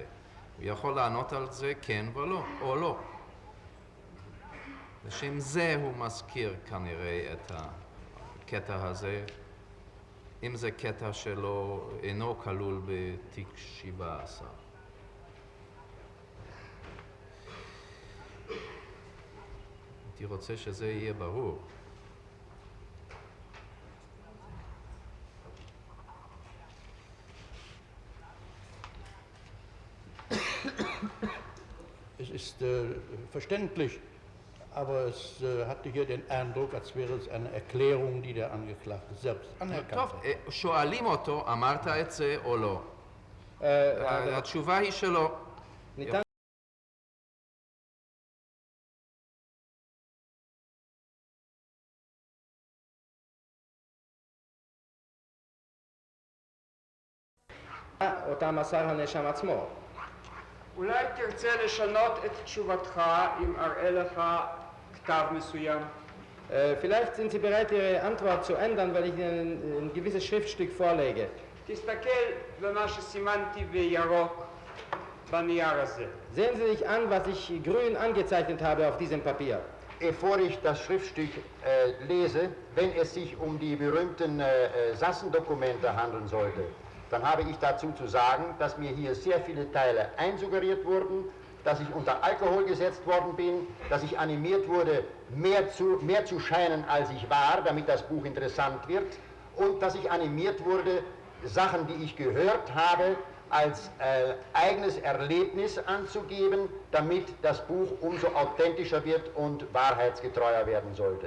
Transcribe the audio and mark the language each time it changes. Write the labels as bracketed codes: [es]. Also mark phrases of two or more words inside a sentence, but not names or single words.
[he] הוא יכול לענות על זה כן ולא, או לא. לשם זה הוא מזכיר כנראה את הקטע הזה, אם זה קטע שלו אינו כלול בתיק 17. הייתי רוצה שזה יהיה ברור. [de] Es ist verständlich, aber es hatte hier den Eindruck, als wäre es eine Erklärung, die der Angeklagte selbst anerkannt [he] טוב, [de] hat. [he] שואלים אותו, אמרת את זה או לא? התשובה היא שלא. ניתן אותה מסר הנאשם עצמו. אולי תרצה לשנות את תשובתך אם אראה לך כתב מסוים? [de] Vielleicht sind Sie bereit, Ihre Antwort zu ändern, weil ich Ihnen ein gewisses Schriftstück vorlege. [he] תסתכל במה שסימנתי בירוק בנייר הזה. [de] Sehen Sie sich an, was ich grün angezeichnet habe auf diesem Papier. Bevor ich das Schriftstück lese, wenn es sich um die berühmten Sassendokumente handeln sollte, dann habe ich dazu zu sagen, dass mir hier sehr viele Teile einsuggeriert wurden, dass ich unter Alkohol gesetzt worden bin, dass ich animiert wurde, mehr zu scheinen, als ich war, damit das Buch interessant wird, und dass ich animiert wurde, Sachen, die ich gehört habe, als eigenes Erlebnis anzugeben, damit das Buch umso authentischer wird und wahrheitsgetreuer werden sollte.